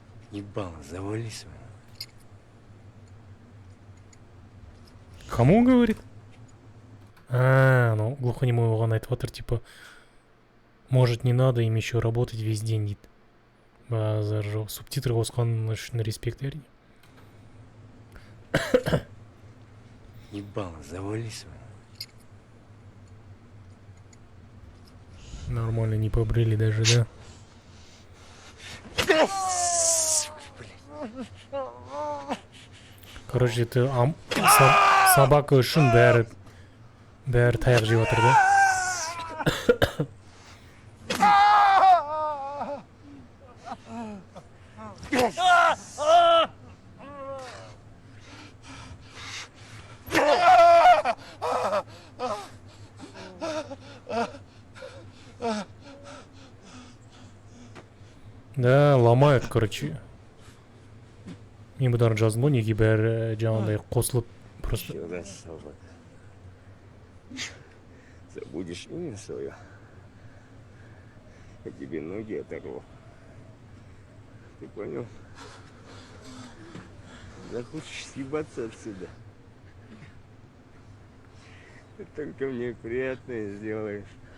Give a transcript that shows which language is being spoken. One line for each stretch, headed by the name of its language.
Russian: Ебало, завали свою. Кому он говорит? Ну, глухонемой
Kazakh: оған айтып отыр,
Russian: типа, может, не надо им еще работать весь день, дейді.
Kazakh: Базар жоқ. Субтитры қосқан үшін респект, әрине.
Russian: Ебало, завали свою. Нормально не побрили даже, да? Короче, это собака
Kazakh: үшін бәрі таяқ жеп отыр,
Russian: да? Да, ломают, короче.
Kazakh: Мен бұдан жаздым ғой, неге бәрі жаңағындай қосылып просто.
Russian: Еще раз, собака. Забудешь имя свое, я тебе ноги оторву. Ты понял? Захочешь съебаться отсюда, ты только мне приятное сделаешь.